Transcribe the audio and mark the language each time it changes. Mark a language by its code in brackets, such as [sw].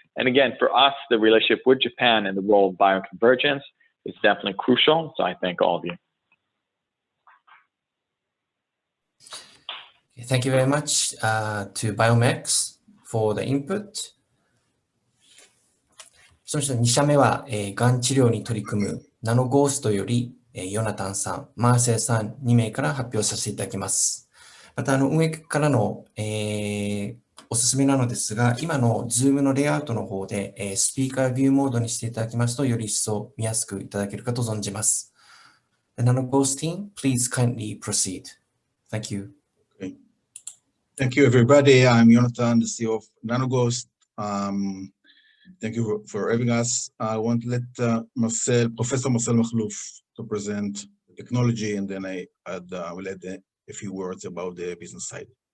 [en] And again, for us, the relationship with Japan and the role of Bio-Convergence is definitely crucial. So I thank all of you. Thank you very much to BiomX for the input. [ja] そして2社目は、がん治療に取り組むナノゴーストより、ヨナタンさん、マーセイさん2名から発表させていただきます。また運営からの、おすすめなのですが、今の Zoom のレイアウトの方で、スピーカービューモードにしていただきますと、より一層見やすくいただけるかと存じます。 [en] The Nano-Ghost team, please kindly proceed. Thank you. Okay. Thank you, everybody. I'm Jonathan, the CEO of Nano-Ghost. Thank you for having us. I want to let Professor Marcel Makhlouf to present the technology, and then I will add a few words about the business side.